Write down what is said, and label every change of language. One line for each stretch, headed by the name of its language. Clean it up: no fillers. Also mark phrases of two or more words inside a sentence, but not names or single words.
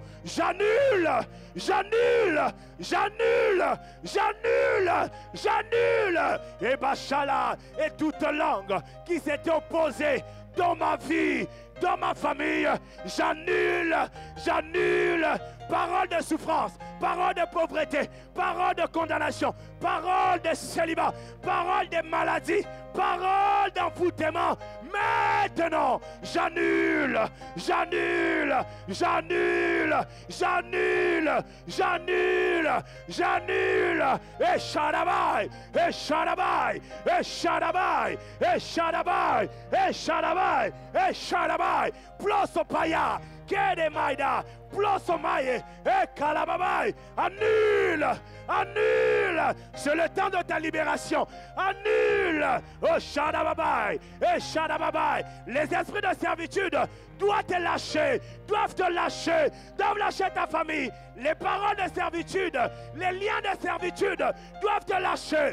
French: J'annule et Bachala et toute langue qui s'est opposée dans ma vie, dans ma famille. J'annule parole de souffrance, parole de pauvreté, parole de condamnation, parole de célibat, parole de maladie, parole d'envoûtement. Maintenant, j'annule. Et Shadabai, et Shadabai, et Shadabai, et Shadabai, et Shadabai, et Shadabai, Plosopaya, Kedemaida, Plosomaye, et Kalababai, annule. C'est le temps de ta libération. Annule. Oh Shadababai, et Shadababai, les esprits de servitude doivent te lâcher, doivent lâcher ta famille. Les paroles de servitude, les liens de servitude doivent te lâcher.